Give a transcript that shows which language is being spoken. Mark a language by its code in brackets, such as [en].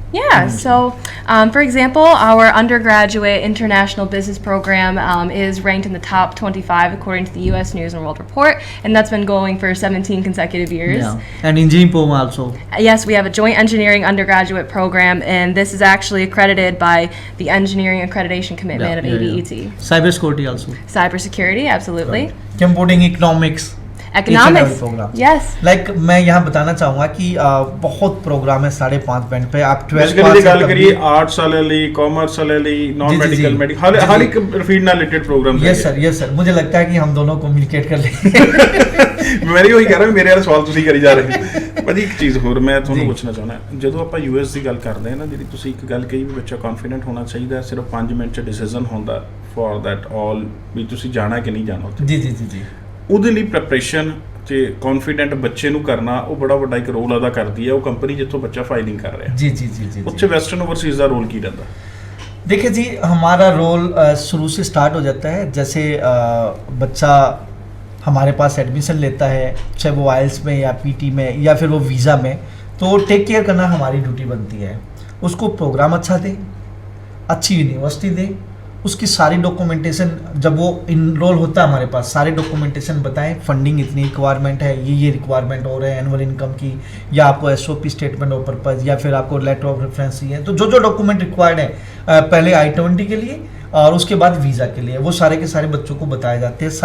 [en] Yeah, so for example, our undergraduate international business program is ranked in the top 25 according to the US News and World Report, and that's been going for 17 consecutive years. Yeah. And engineering program also. Yes, we have a joint engineering undergraduate program, and this is actually accredited by the Engineering Accreditation Commitment of ABET. Cybersecurity also. Cybersecurity, absolutely. Computing, economics. Economics. program. Yes. [hi] Like मैं यहाँ बताना चाहूँगा कि बहुत programme है 5.5 band पे। आप 12 [pa] basically ਗੱਲ ਕਰੀਏ ਆਰਟਸ ਵਾਲੇ ਲਈ, ਕਾਮਰਸ ਵਾਲੇ ਲਈ, ਨॉन जी, ਮੈਡੀਕਲ जी। ਮੈਡੀਕਲ ਹਰ ਇੱਕ ਫੀਲਡ ਨਾਲ ਰਿਲੇਟਡ ਪ੍ਰੋਗਰਾਮਸ [hi] यस सर मुझे लगता है कि हम दोनों कम्युनिकेट कर लें। [pa] ਮੈਂ ਵੀ ਉਹੀ ਕਹਿ ਰਿਹਾ ਮੇਰੇ ਵਾਲਾ ਸਵਾਲ ਤੁਸੀਂ ਕਰੀ ਜਾ ਰਹੇ ਹੋ। ਭਾਜੀ ਇੱਕ ਚੀਜ਼ ਹੋਰ ਮੈਂ ਤੁਹਾਨੂੰ ਜੀ। ਪੁੱਛਣਾ ਚਾਹੁੰਦਾ, ਜਦੋਂ ਆਪਾਂ ਯੂਐਸ ਦੀ ਗੱਲ ਕਰਦੇ ਹਾਂ ਨਾ, ਜਿਹੜੀ ਤੁਸੀਂ ਇੱਕ ਗੱਲ ਕਹੀ ਵੀ ਬੱਚਾ ਕੌਨਫੀਡੈਂਟ ਹੋਣਾ ਚਾਹੀਦਾ, ਸਿਰਫ 5 ਮਿੰਟ 'ਚ ਡਿਸੀਜਨ ਹੁੰਦਾ ਫॉर दैट ਆਲ ਵੀ ਤੁਸੀਂ ਜਾਣਾ ਕਿ ਨਹੀਂ ਜਾਣਾ ਉੱਥੇ। जी ਉਹਦੇ ਲਈ ਪ੍ਰੈਪਰੇਸ਼ਨ ਤੇ ਕੌਨਫੀਡੈਂਟ ਬੱਚੇ ਨੂੰ ਕਰਨਾ ਉਹ ਬੜਾ ਵੱਡਾ ਇੱਕ ਰੋਲ ਅਦਾ ਕਰਦੀ ਹੈ ਉਹ ਕੰਪਨੀ ਜਿੱਥੋਂ ਬੱਚਾ ਫਾਈਲਿੰਗ ਕਰ ਰਿਹਾ। जी ਉੱਥੇ ਵੈਸਟਰਨ ਓਵਰਸੀਜ਼ ਦਾ ਰੋਲ ਕੀ ਰਹਿੰਦਾ? [hi] देखिए जी, हमारा रोल शुरू से स्टार्ट हो जाता है। जैसे बच्चा हमारे पास एडमिशन लेता है, चाहे वो आइल्स में या पीटी में या फिर वो वीज़ा में, तो टेक केयर करना हमारी ड्यूटी बनती है। उसको प्रोग्राम अच्छा दें, अच्छी यूनिवर्सिटी दें, उसकी सारी डॉक्यूमेंटेशन, जब वो इनरोल होता है हमारे पास, सारे डॉक्यूमेंटेशन बताएं, फंडिंग इतनी रिक्वायरमेंट है, ये रिक्वायरमेंट हो रहे हैं एनुअल इनकम की, या आपको एसओपी स्टेटमेंट ऑफ पर्पज, या फिर आपको लेटर ऑफ रेफरेंस चाहिए, तो जो डॉक्यूमेंट रिक्वायर्ड है पहले I-20 के लिए और उसके बाद वीज़ा के लिए, वो सारे के सारे बच्चों को बताए जाते हैं।